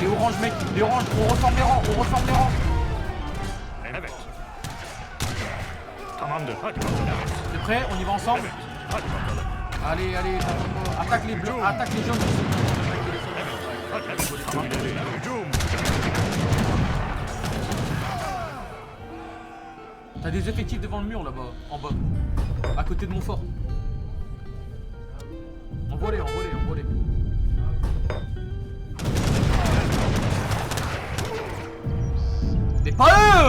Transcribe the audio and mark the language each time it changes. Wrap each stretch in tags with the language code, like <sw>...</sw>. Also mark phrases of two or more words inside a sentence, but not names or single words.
<fr>ranges, mec. Les ranges, on reforme les rangs,</fr> <tr>Evet. Tamamdır. Hadi bakalım. Evet.</tr> <fr>T'es prêt? On y va ensemble?</fr> <tr>Evet. Hadi bakalım.</tr> <fr>Allez, allez, attaque les bleus, attaque les jaunes.</fr> <tr>Hadi evet. Tamam. İleri. Hücum.</tr> <fr>T'as des effectifs devant le mur là-bas, en bas, à côté de mon fort. Envoie-les. Mais pas eux!</fr>